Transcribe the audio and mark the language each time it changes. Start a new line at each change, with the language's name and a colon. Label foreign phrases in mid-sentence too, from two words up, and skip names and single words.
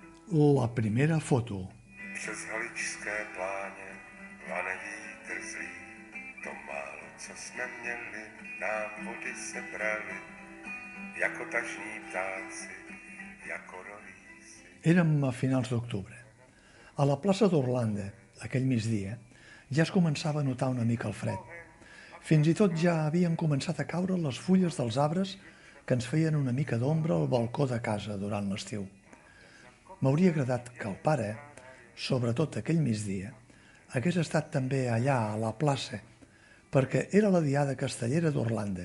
Catalan: La primera foto.
Czech: Přes haličské pláně vane vítr zlý, to málo, co jsme měli, nám vody sebrali, jako tažní ptáci, jako rolíci.
Catalan: Érem a finals d'octubre. A la plaça d'Orlando, aquell migdia, ja es començava a notar una mica el fred. Fins i tot ja havien començat a caure les fulles dels arbres que ens feien una mica d'ombra al balcó de casa durant l'estiu. M'hauria agradat que el pare, sobretot aquell migdia, hagués estat també allà a la plaça, perquè era la diada castellera d'Orlando.